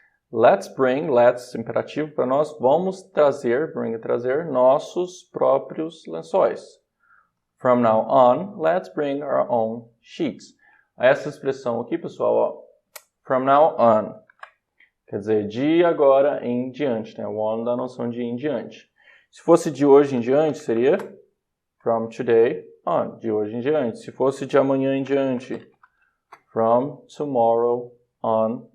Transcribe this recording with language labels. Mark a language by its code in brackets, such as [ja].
[pt] Let's, imperativo para nós, vamos trazer, trazer nossos próprios lençóis. [en] From now on, let's bring our own sheets. [pt] Essa expressão aqui, pessoal, [en] from now on, [pt] quer dizer, de agora em diante, né? O on dá a noção de em diante. Se fosse de hoje em diante, seria [en] from today on, [pt] de hoje em diante. Se fosse de amanhã em diante, [en] from tomorrow on.